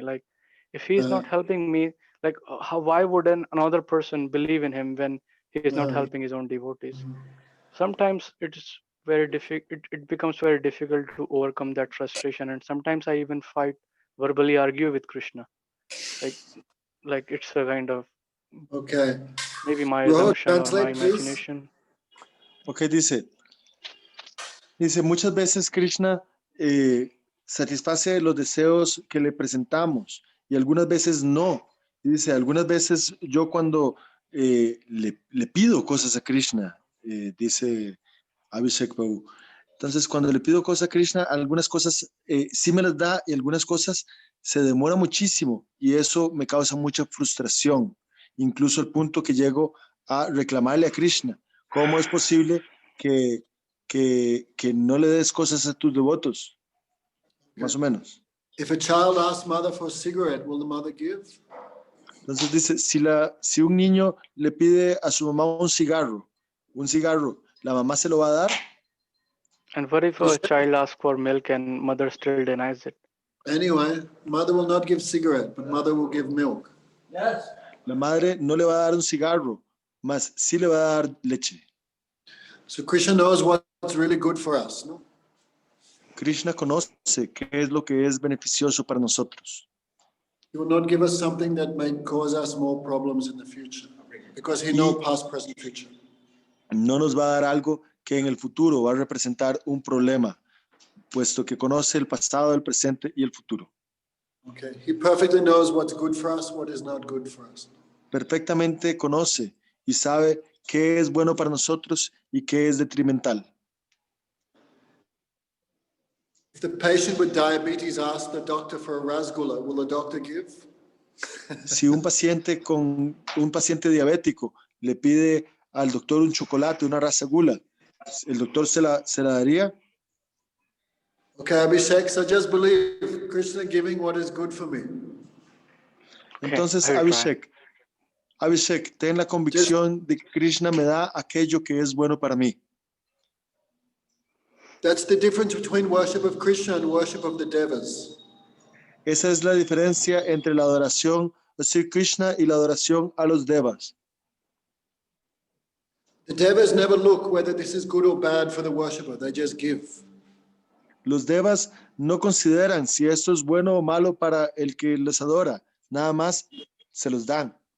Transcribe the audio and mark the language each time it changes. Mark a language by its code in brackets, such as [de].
[en] Like, if he's not helping me, like why would another person believe in him when he is not helping his own devotees? Sometimes it's very difficult, it becomes very difficult to overcome that frustration, and sometimes I even verbally argue with Krishna, like it's a kind of maybe my assumption or my imagination. [es] Ok, dice muchas veces Krishna satisface los deseos que le presentamos y algunas veces no. Y dice, algunas veces yo cuando le pido cosas a Krishna, dice Abhishek Babu. Entonces, cuando le pido cosas a Krishna, algunas cosas sí me las da y algunas cosas se demora muchísimo y eso me causa mucha frustración, incluso el punto que llego a reclamarle a Krishna. ¿Cómo es posible que no le des cosas a tus devotos? Más o menos. [en] If a child asks mother for a cigarette, will the mother give? [es] Entonces dice, si un niño le pide a su mamá un cigarro, ¿la mamá se lo va a dar? [en] And what if a child asks for milk and mother still denies it? Anyway, mother will not give cigarette, but mother will give milk. [es] Yes. La madre no le va a dar un cigarro, mas sí le va a dar leche. [en] So Krishna knows what's really good for us, no? [es] Krishna conoce qué es lo que es beneficioso para nosotros. [en] He will not give us something that may cause us more problems in the future, because he knows past, present, future. [es] No nos va a dar algo que en el futuro va a representar un problema, puesto que conoce el pasado, el presente y el futuro. [en] Okay. He perfectly knows what's good for us, what is not good for us. [es] Perfectamente conoce y sabe qué es bueno para nosotros y qué es detrimental. [en] If the patient with diabetes asks the doctor for a rasgulla, will the doctor give? [es] Si un paciente diabético le pide al doctor un chocolate, una rasgulla, ¿el doctor se la daría? [en] Okay, Abhishek, so just believe Krishna giving what is good for me. [es] Entonces, [en] I will try. [es] Abhishek, ten la convicción de que Krishna me da aquello que es bueno para mí. [en] That's the difference between worship of Krishna and worship of the devas. [es] Esa es la diferencia entre la adoración a Sri Krishna y la adoración a los devas. [en] The devas never look whether this is good or bad for the worshipper, they just give. [es] Los devas no consideran si esto es bueno o malo para el que les adora, nada más se los dan.